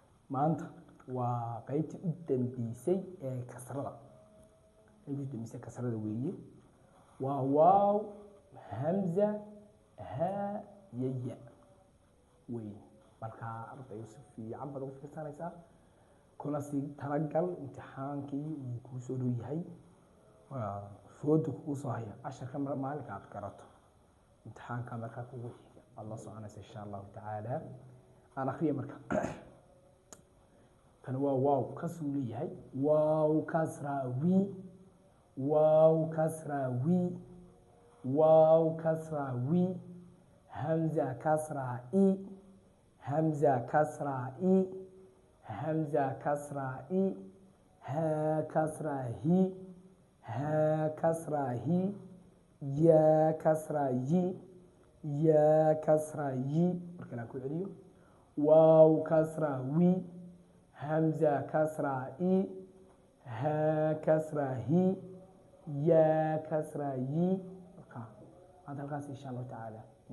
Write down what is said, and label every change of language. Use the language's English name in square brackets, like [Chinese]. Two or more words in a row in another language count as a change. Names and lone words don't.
[Somali] maanta waa qaybtii u dambeysay ee kasrada qaybtii u dambeysay kasrada weeye waa waaw hamza ha ya weeye marka ardaydu si fiican baad ugu fiirsanaysaa kuna sii talagal imtixaankii uu kuu soo dhow yahay foodu kugu soo haya casharka maalinka aad garato imtixaanka markaa kugu xiga aad la soconaysa [Arabic] إن شاء الله تعالى [Somali] aan akhriya marka kan waa waaw kasuu leeyahay waaw kasra wi waaw kasra wi waaw kasra wi hamza kasra i hamza kasra i hamza kasra i ha kasra hi ha kasra hi ya kasra yi ya kasra yi marka la ku celiyo waaw kasra wi hamza kasra i ha kasra hi ya kasra yi marka hadalkaas [Arabic] إن شاء الله تعالى